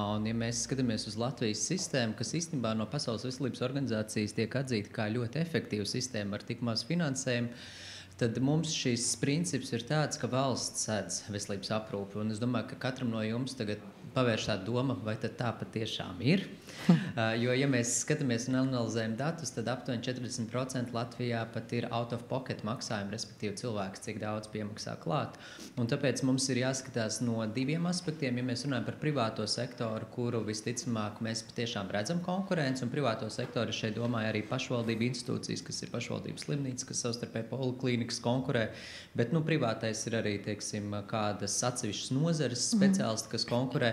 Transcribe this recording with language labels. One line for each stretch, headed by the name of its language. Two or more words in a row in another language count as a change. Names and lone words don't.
Latvian: Un, ja mēs skatāmies uz Latvijas sistēmu, kas īstenībā no Pasaules veselības organizācijas tiek atzīta kā ļoti efektīva sistēma ar tik maz finansējumu, tad mums šis princips ir tāds, ka valsts sēdz veselības aprūpi. Un es domāju, ka katram no jums tagad pavērš tā doma, vai tad tā patiešām ir. Jo, ja mēs skatāmies un analizējam datus, tad aptuveni 40% Latvijā pat ir
English: out of pocket
Latvian: maksājumi, respektīvi cilvēks, cik daudz piemaksā klāt. Un tāpēc mums ir jāskatās no diviem aspektiem. Ja mēs runājam par privāto sektoru, kuru visticamāk mēs patiešām redzam konkurenci, un privāto sektoru šeit domāju arī pašvaldību institūcijas, kas ir pašvaldības slimnīcas, kas savstarpēji poliklīnikas konkurē, bet privātais ir arī, teiksim, kādas atsevišķas nozares speciālisti, kas konkurē.